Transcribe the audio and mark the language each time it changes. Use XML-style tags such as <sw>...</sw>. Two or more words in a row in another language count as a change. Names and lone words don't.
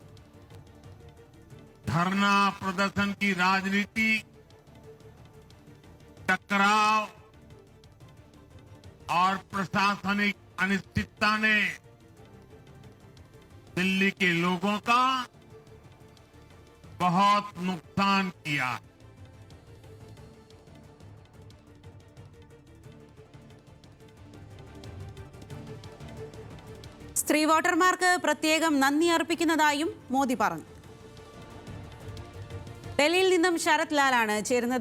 <hi>धरना प्रदर्शन की राजनीति, टकराव और प्रशासनिक अनिश्चितता ने दिल्ली के लोगों का बहुत नुकसान किया।</hi> <ml>സ്ത്രീ വോട്ടർമാർക്ക് പ്രത്യേകം നന്ദി അർപ്പിക്കുന്നതായും മോദി പറഞ്ഞു. ഡൽഹിയിൽ നിന്നും ശരത് ലാലാണ് ചേരുന്നത്.</ml>